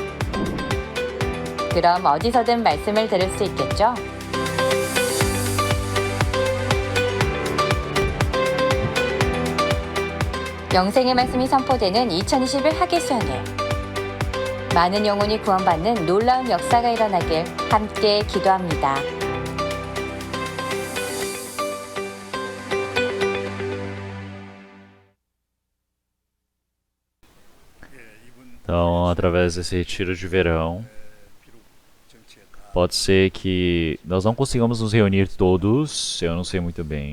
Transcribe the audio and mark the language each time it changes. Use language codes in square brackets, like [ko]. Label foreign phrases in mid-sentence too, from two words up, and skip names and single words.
[ko] 그럼 어디서든 말씀을 들을 수 있겠죠? 영생의 말씀이 선포되는 2021 학예 수양회. 많은 영혼이 구원받는 놀라운 역사가 일어나길 함께 기도합니다. [pt] Então, através desse retiro de verão, pode ser que nós não consigamos nos reunir todos, eu não sei muito bem.